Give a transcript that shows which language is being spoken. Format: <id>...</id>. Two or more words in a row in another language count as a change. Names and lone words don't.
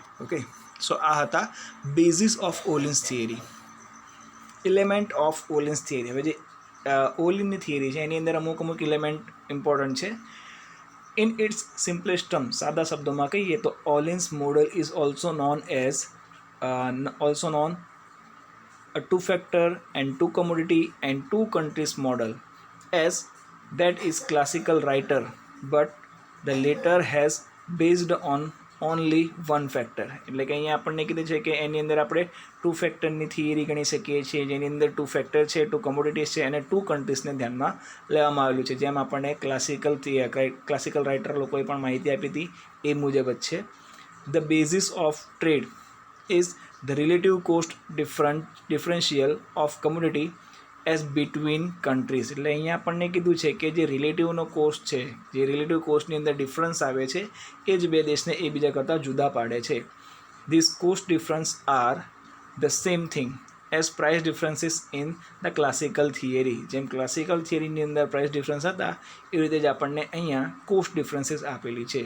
<en>Okay, so</en> <gu>આ હતા</gu> <en>basis of Ohlin's theory. Element of Ohlin's theory.</en> <gu>હવે જે ઓલિનની થિયરી છે એની અંદર અમુક</gu> <en>element important</en> <gu>છે.</gu> <en>In its simplest term,</en> <gu>સાદા શબ્દોમાં કહીએ તો</gu> <en>Ohlin's model is also known as a two factor and two commodity and two countries model, as that is classical writer, but the later has based on only one factor.</en> <gu>એટલે કે અહીંયા આપણને કીધું છે કે એની અંદર આપણે</gu> <en>two factorની</en> <gu>થિયરી ગણી શકીએ છીએ, જેની અંદર</gu> <en>two factor</en> <gu>છે,</gu> <en>two commodities</en> <gu>છે અને</gu> <en>two countriesને</en> <gu>ધ્યાનમાં લેવામાં આવેલું છે. જેમ આપણને</gu> <en>classical writer</en> <gu>લોકોએ પણ માહિતી આપી હતી એ મુજબ જ છે.</gu> <en>The basis of trade is the relative cost differential of commodity as between countries.</en> <gu>એટલે અહીંયા આપણને કીધું છે કે જે રિલેટિવનો કોસ્ટ છે, જે</gu> <en>relative costની</en> <gu>અંદર ડિફરન્સ આવે છે એ જ બે દેશને એકબીજા કરતાં જુદા પાડે છે.</gu> <en>This cost difference are the same thing as price differences in the classical theory.</en> <gu>જેમ</gu> <en>classical theoryની</en> <gu>અંદર</gu> <en>price difference</en> <gu>હતા એવી રીતે જ આપણને અહીંયા</gu> <en>cost differences</en> <gu>આપેલી છે.</gu>